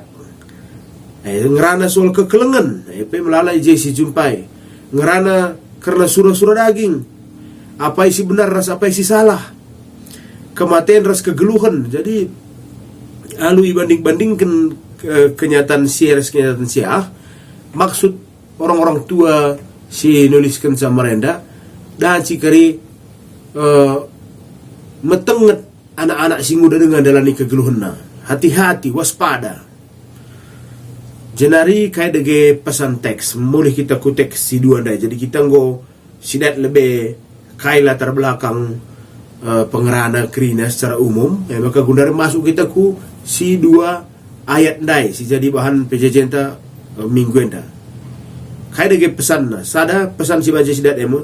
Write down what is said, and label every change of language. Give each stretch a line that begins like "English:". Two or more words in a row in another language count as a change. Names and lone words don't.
Batak Karo: Ngerana soal kekelengan pe melalai je si jumpai ngerana karena surah-surah daging, apa isi benar ras apa isi salah, kematian ras kegeluhan. Jadi alu banding-bandingkan kenyataan siah maksud orang-orang tua si nuliskan sama renda dan si kari metenget anak-anak si muda dengan dalani kegeluhan. Hati-hati, waspada. Jenari kaya dege pesan teks, mulai kita ku teks si dua dai. Jadi kita nggo sidat lebih kaya
Indonesian: latar belakang
Batak Karo: pengerana kerina
Indonesian: secara umum.
Batak Karo: Maka gundar masuk kita ku si dua ayat dai, si jadi bahan pejajenta minggu enda. Kaya dege pesan, sada pesan si baca sidat emo.